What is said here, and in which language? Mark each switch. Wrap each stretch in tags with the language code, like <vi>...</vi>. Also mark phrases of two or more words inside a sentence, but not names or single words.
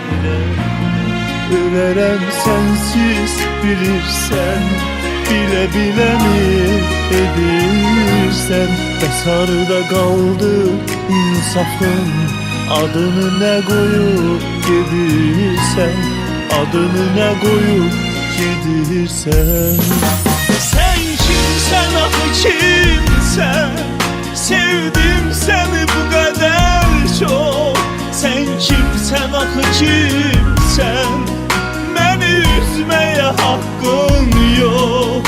<az>Ölərəm sənsiz bilirsən, bilə mi edirsən? Bəsarda qaldı insafın, adını nə qoyub gedirsən? Adını nə qoyub gedirsən? Sen kimsen, axı kimsen?</az> <tr>Sevdim seni bu kadar çok.</tr> <az>Sen kimsen, axı kimsen?</az> <tr>Beni üzmeye hakkın yok.</tr>